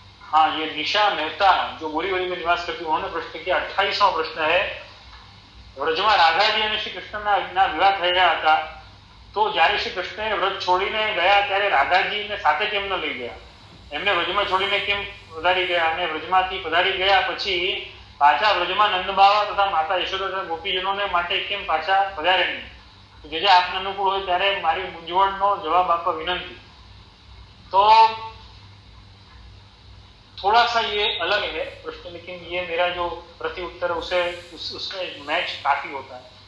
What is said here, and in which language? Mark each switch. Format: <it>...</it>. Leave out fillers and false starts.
<hi>हाँ, ये निशा मेहता जो बोरीवली में निवास करती, उन्होंने प्रश्न किया। 28वां प्रश्न है,</hi> <gu>વ્રજમાં રાધાજી અને શ્રી કૃષ્ણના વિવાહ થયા હતા, તો જ્યારે શ્રી કૃષ્ણએ વ્રજ છોડીને ગયા ત્યારે રાધાજીને સાથે કેમ ન લઈ ગયા? એમને વ્રજમાં છોડીને કેમ પધારી ગયા? અને વ્રજમાંથી પધારી ગયા પછી પાછા વ્રજમાં નંદબાવા તથા માતા યશોદા તથા ગોપીજનોને માટે કેમ પાછા પધારે નહીં? જે આપને અનુકૂળ હોય ત્યારે મારી મૂંઝવણનો જવાબ આપવા વિનંતી।</gu> <hi>तो थोड़ा सा ये अलग है प्रश्न, लेकिन ये मेरा जो प्रति उत्तर है उसमें मैच काफी होता है।</hi>